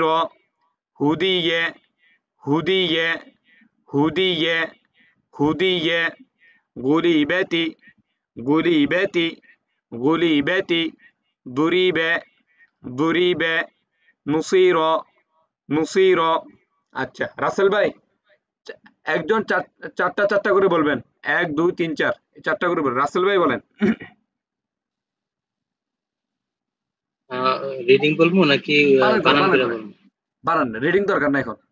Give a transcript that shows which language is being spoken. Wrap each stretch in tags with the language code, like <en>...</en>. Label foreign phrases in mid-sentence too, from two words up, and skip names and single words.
<bn>হুদিয়ে, হুদিয়ে, হুদিয়ে, হুদিয়ে। গুলিবেতি, গুলিবেতি, গুলিবেতি। দুরিবে, দুরিবে। নুসির, নুসির। আচ্ছা রাসেল ভাই, একজন চারটা চারটা করে বলবেন, 1 2 3 4, চারটা করে বলবেন। রাসেল ভাই বলেন। রিডিং বলবো নাকি বানান বানান বানান করে করে বলবো? বানান, রিডিং দরকার না এখন,</bn>